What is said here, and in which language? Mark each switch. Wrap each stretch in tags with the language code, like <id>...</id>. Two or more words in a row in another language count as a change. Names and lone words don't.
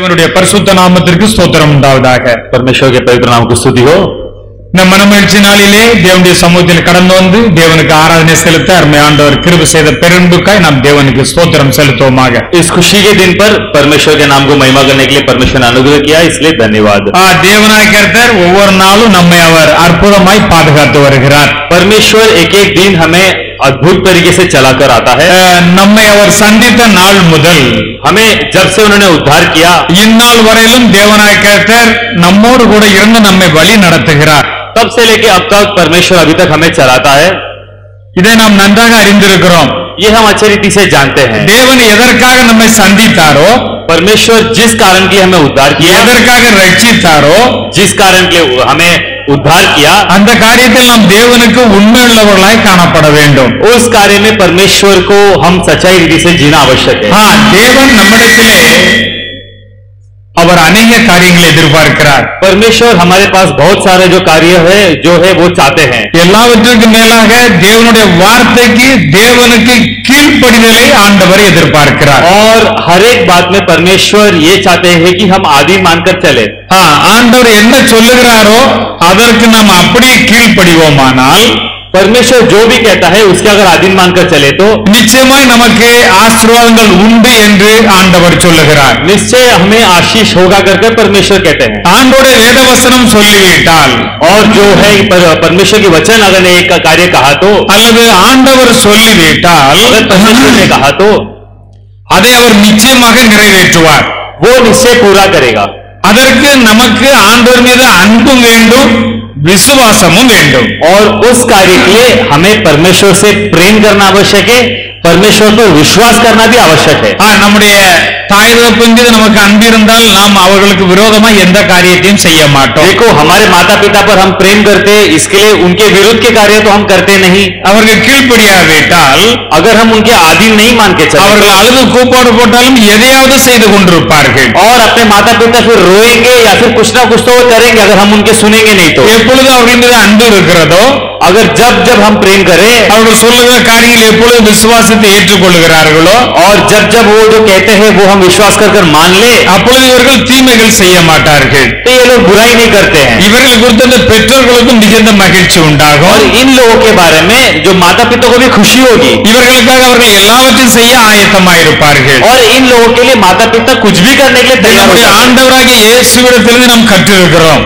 <ta>பரிசுத்த நாமத்திற்கு ஸ்தோத்திரம் உண்டாவதாக.</ta> <hi>परमेश्वर के पवित्र नाम की स्तुति हो।</hi> <ta>இந்த மனமகிழ்ச்சி நாளிலே தேவனுடைய சமூகத்தில் கடந்து வந்து தேவனுக்கு ஆராதனை செலுத்த அருமை ஆண்டவர் கிருபை செய்த பெரும்புக்காய் நாம் தேவனுக்கு ஸ்தோத்திரம் செலுத்துவோமாக.</ta> <hi>इस खुशी के दिन पर परमेश्वर के नाम को महिमा करने के लिए परमेश्वर ने अनुग्रह किया, इसलिए धन्यवाद।</hi> <ta>தேவனாய் கர்த்தர் ஒவ்வொரு நாளும் நம்மை அவர் அற்புதமாய் பாதுகாத்து வருகிறார்.</ta> <hi>परमेश्वर एक एक दिन हमें अद्भुत तरीके से चलाकर आता है।</hi> <ta>நம்மை அவர் சந்தித்த நாள் முதல்</ta> <hi>हमें जब से उन्होंने उद्धार किया,</hi> <ta>இந்நாள் வரையிலும் தேவனாய் கர்த்தர் நம்மோடு கூட இருந்து நம்மை வழி நடத்துகிறார்.</ta> <hi>तब से लेके अब तक परमेश्वर अभी तक हमें चलाता है।</hi> <ta>இதை நாம் நன்றாக அறிந்திருக்கிறோம்.</ta> <hi>ये हम अच्छे रीति से जानते हैं।</hi> <ta>தேவன் எதற்காக நம்மை சந்தித்தாரோ,</ta> <hi>परमेश्वर जिस कारण के लिए हमें उद्धार किया,</hi> <ta>எதற்காக ரட்சித்தாரோ,</ta> <hi>जिस कारण के लिए हमें उद्धार किया,</hi> <ta>அந்த காரியத்தில் நாம் தேவனுக்கு உண்மையுள்ளவர்களாய் காணப்பட வேண்டும்.</ta> <hi>उस कार्य में परमेश्वर को हम सच्चाई रीति से जीना आवश्यक है।</hi> <ta>தேவன் நம்மிடத்திலே அவர் अनेक காரியங்களை எதிர்பார்க்கிறார்.</ta> <hi>परमेश्वर हमारे पास बहुत सारे जो कार्य है जो है वो चाहते हैं।</hi> <ta>எல்லாவற்றுக்கும் மேலாக தேவனுடைய வார்த்தைக்கு தேவனுக்கு கீழ்ப்படிதலை ஆண்டவர் எதிர்பார்க்கிறார்.</ta> <hi>और हर एक बात में परमेश्वर ये चाहते हैं कि हम आदि मानकर चले।</hi> <ta>ஆண்டவர் என்ன சொல்லுகிறாரோ அதற்கு நாம் அப்படியே கீழ்ப்படிவோமானால்,</ta> <hi>परमेश्वर जो भी कहता है उसके अगर आधीन मानकर चले तो</hi> <ta>நிச்சயமாய் நமக்கு ஆசீர்வாதங்கள் உண்டு என்று ஆண்டவர் சொல்லுகிறார்.</ta> <hi>निश्चय हमें आशीष होगा करके परमेश्वर कहते हैं।</hi> <ta>ஆண்டவருடைய வேதவசனம் சொல்லிவிட்டால்,</ta> <hi>और जो है परमेश्वर की वचन अगर ने एक कार्य कहा तो,</hi> <ta>அல்லது ஆண்டவர் சொல்லிவிட்டால்,</ta> <hi>अगर परमेश्वर ने कहा तो</hi> <ta>அதை அவர் நிச்சயமாக நிறைவேற்றுவார்.</ta> <hi>वो निश्चय पूरा करेगा।</hi> <ta>அதற்கு நமக்கு ஆண்டவர் மீது அன்பும் வேண்டும், விசுவாசமும் வேண்டும்.</ta> <hi>और उस कार्य के लिए हमें परमेश्वर से प्रेम करना आवश्यक है, परमेश्वर पर विश्वास करना भी आवश्यक है।</hi> <ta>நம்முடைய தாய் தகப்பன் மீது நமக்கு அன்பு இருந்தால் நாம் அவர்களுக்கு விரோதமாக எந்த காரியத்தையும் செய்ய மாட்டோம்.</ta> <hi>देखो, हमारे माता पिता पर हम प्रेम करते हैं, इसके लिए उनके विरुद्ध के कार्य तो हम करते नहीं।</hi> <ta>அவர்கள் கீழ்ப்படியாவிட்டால்,</ta> <hi>अगर हम उनके आधीन नहीं मान के चले,</hi> <ta>அவர்கள் அழுது கூப்பாடு போட்டாலும் எதையாவது செய்து கொண்டிருப்பார்கள்.</ta> <hi>और अपने माता पिता फिर रोएंगे या फिर कुछ ना कुछ तो करेंगे अगर हम उनके सुनेंगे नहीं तो।</hi> <ta>எப்பொழுது அவர்கள் மீது அன்பு இருக்கிறதோ,</ta> <hi>अगर जब जब हम प्रेम करें,</hi> <ta>அவர்கள் சொல்லுகிற காரியங்கள் எப்பொழுது விசுவாசத்தை ஏற்றுக்கொள்கிறார்களோ,</ta> <hi>और जब जब वो जो कहते हैं वो हम विश्वास कर मान ले,</hi> <ta>அப்பொழுது இவர்கள் தீமைகள் செய்ய மாட்டார்கள்.</ta> <hi>तो ये लोग बुराई नहीं करते हैं।</hi> <ta>இவர்கள் குறித்த அந்த பெற்றோர்களுக்கும் மிகுந்த மகிழ்ச்சி உண்டாகும்.</ta> <hi>और इन लोगों के बारे में जो माता पिता को भी खुशी होगी,</hi> <ta>இவர்களுக்காக அவர்கள் எல்லாவற்றையும் செய்ய ஆயத்தமாயிருப்பார்கள்.</ta> <hi>और इन लोगों के लिए माता पिता कुछ भी करने के लिए तैयार हो</hi> <ta>நம்முடைய</ta> <hi>जाते हैं।</hi> <ta>ஆண்டவராகிய இயேசுவிடத்திலிருந்து நாம் கற்றிருக்கிறோம்.</ta>